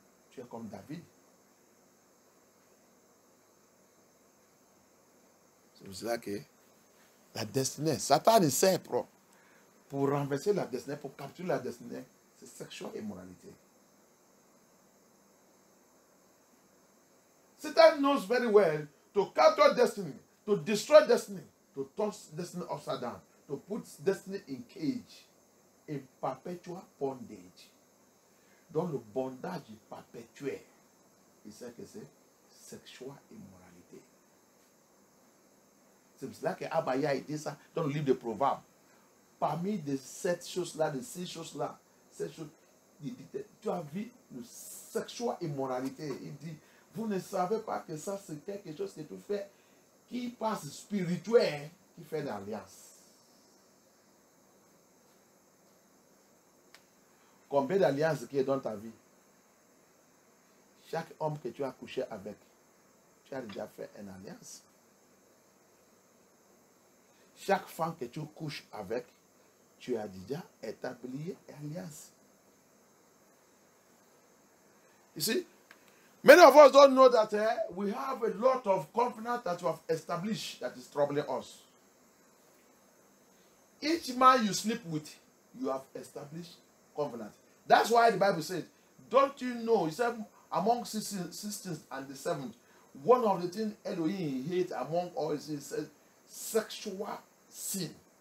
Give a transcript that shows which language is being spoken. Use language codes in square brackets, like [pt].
[fr] Tu es comme David. C'est pour cela que la destinée, Satan essaie pour renverser la destinée, pour capturer la destinée, c'est sexuelle immoralité. [en] Satan knows very well to capture destiny, to destroy destiny, to turn destiny upside down, to put destiny in cage, in perpetual bondage. [fr] Dans le bondage perpétuel, il sait que c'est sexuelle immoralité. C'est pour cela que Abaya a dit ça dans le livre de Proverbes. Parmi de 7 choses-là, de 6 choses-là, tu as vu le sexuelle immoralité. Il dit, vous ne savez pas que ça c'est quelque chose que tu fais qui passe spirituel, qui fait l'alliance. Combien d'alliances qui est dans ta vie? Chaque homme que tu as couché avec, tu as déjà fait une alliance. Chaque femme que tu couches avec, tu as déjà établi une alliance. [en] You see, many of us don't know that we have a lot of covenant that we have established that is troubling us. Each man you sleep with, you have established covenant. That's why the Bible says, don't you know, he said, among 16 and the 7th, one of the things Elohim hates among all is sexual sin.